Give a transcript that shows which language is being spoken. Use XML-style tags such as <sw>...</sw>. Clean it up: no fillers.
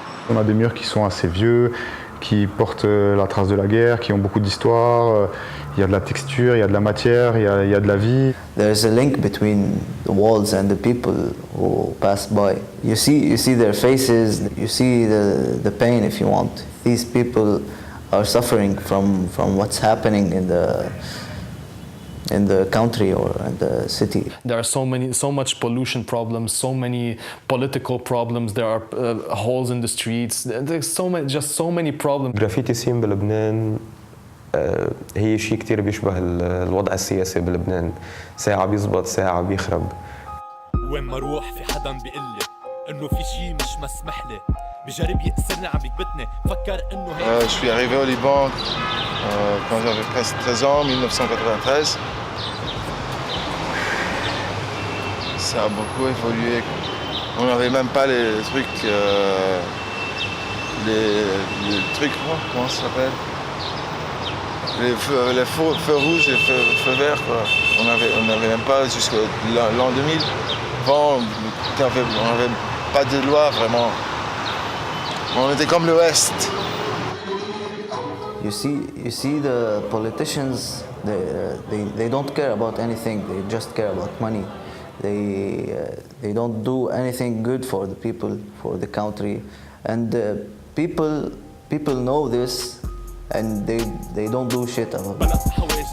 <fr>On a des murs qui sont assez vieux, qui portent la trace de la guerre, qui ont beaucoup d'histoire. Il y a de la texture, il y a de la matière, il y a de la vie.</fr> <en>There's a link between the walls and the people who pass by. You see their faces, you see the pain, if you want. These people are suffering from what's happening in the country or in the city. There are so much pollution problems, so many political problems. There are holes in the streets. There's so many problems.</en> <ar>جرافيتي سين بلبنان هي شيء كتير بيشبه الوضع السياسي بلبنان، ساعة بيزبط ساعة بيخرب. وين ما اروح في حدا بيقلي انه في شيء مش مسمح لي، بجرب يأسرني عم يكبتني، فكر انه هيك.</ar> <fr>Je suis arrivé au Liban quand j'avais presque 13 ans, 1993. Ça a beaucoup évolué. On n'avait même pas les trucs, les trucs, comment ça s'appelle? Les feux rouges et feux verts, quoi. On n'avait même pas jusqu'à l'an 2000. Avant, on n'avait pas de loi vraiment. On était comme l'Ouest.</fr> <en>You see the politicians, they don't care about anything. They just care about money. They don't do anything good for the people, for the country, and people know this, and they don't do shit about it.</en>